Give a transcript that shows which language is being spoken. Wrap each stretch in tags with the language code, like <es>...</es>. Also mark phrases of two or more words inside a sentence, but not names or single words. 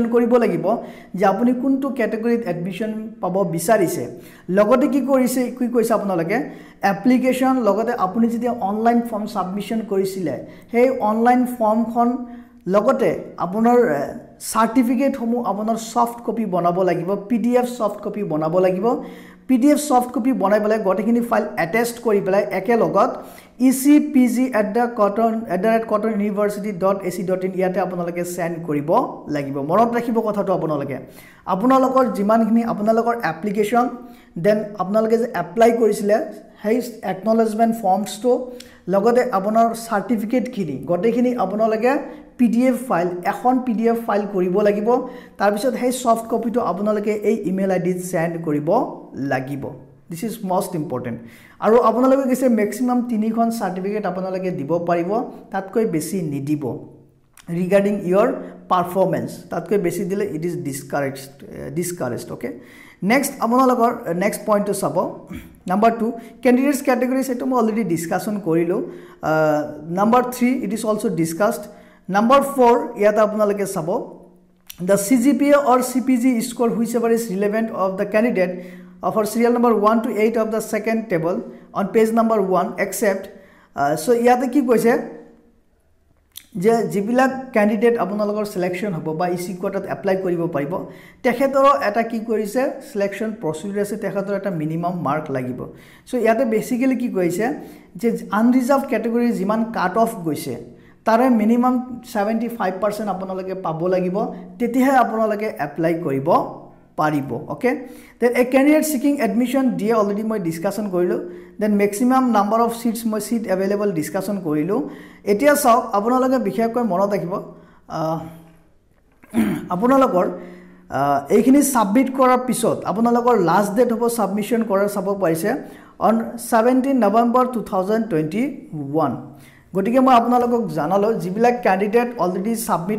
<as>কৰিব লাগিব যে আপুনি কোনটো ক্যাটাগৰীত এডমিশন পাব বিচাৰিছে লগতে কি কৰিছে কি কৈছে আপোনালোকে এপ্লিকেশন লগতে আপুনি যেতিয়া</as> <en>online form submission</en> <as>কৰিছিলে সেই অনলাইন ফৰ্মখন লগতে আপোনাৰ সাৰ্টিফিকেট সমূহ আপোনাৰ</as> <en>soft copy</en> <as>বনাব লাগিব</as> <en>PDF soft copy</en> <as>বনাব লাগিব</as> <en>PDF soft copy</en> <as>বনাই পেলাই গটেখিনি</as> <en>file attached</en> <as>কৰি পেলাই একে লগত ecpg@cottonuniversity.ac.in ইয়াতে আপোনালোকে সেন্ড কৰিব লাগিব মনত ৰাখিব কথাটো আপোনালোকে আপোনালোকৰ যিমানখিনি আপোনালোকৰ</as> <en>application then</en> <as>আপোনালোকে যে এপ্লাই কৰিছিলে সেই</as> <en>acknowledgement formsটো</en> <as>লগতে আপোনাৰ সাৰ্টিফিকেট খিনি গটেখিনি আপোনালোকে</as> <en>PDF file</en> <as>এখন</as> <en>PDF file</en> <as>কৰিব লাগিব তাৰ পিছত সেই</as> <en>soft copyটো</en> <as>আপোনালোকে এই</as> <en>email IDত</en> <as>সেন্ড কৰিব লাগিব</as> <en>this is most</en> <as>ইম্পৰ্টেন্ট আৰু আপোনালোকে কৈছে ম্যাক্সিমাম 3খন সাৰ্টিফিকেট আপোনালোকে দিব পাৰিব তাতকৈ বেছি নিদিব</as> <en>regarding your performance</en> <as>তাতকৈ বেছি দিলে</as> <en>it is discouraged okay next</en> <as>আপোনালোকৰ</as> <en>next pointটো</en> <as>চাব</as> <en>number 2 candidates categories</en> <as>এটো মই</as> <en>already discussion</en> <as>কৰিলো নাম্বাৰ</as> <en>3 it is also discussed Number 4,</en> <as>ইয়াত আপোনালোকে চাব</as> <en>the CGPA or CPG score whichever is relevant of the candidate for serial number 1 to 8 of the second table on page number 1 except so</en> <as>yata ki koise je jibilak candidate apnalokor selection hobo ba ec quotat apply কৰিব পাৰিব তেখেতৰ এটা কি কৰিছে</as> <en>selection procedure</en> <as>আছে তেখেতৰ এটা</as> <en>minimum mark</en> <as>lagibo so yata basically ki koise je</as> <en>unreserved category</en> <as>jiman</as> <en>cut off</en> <as>goise তাৰে মিনিমাম 75% আপোনালোকে পাব লাগিব তেতিয়াহে আপোনালোকে এপ্লাই কৰিব পাৰিব</as> <en>okay then a candidate seeking admission</en> <as>দিয়ে অলৰেডি মই ডিসকাশন কৰিলো</as> <en>then maximum number of seats</en> <as>মই</as> <en>seat available</en> <as>ডিসকাশন কৰিলো এতিয়া চাওক আপোনালোকে বিশেষকৈ মনত ৰাখিব আপোনালোকৰ এইখিনি সাবমিট কৰাৰ পিছত আপোনালোকৰ</as> <en>last date</en> <as>হ'ব সাবমিশন কৰাৰ চাব পাইছে</as> <en>on 17 November 2021</en> <as>গটিকে মই আপোনালোকক জানালো যিবিলাক ক্যান্ডিডেট</as> <en>already submit</en>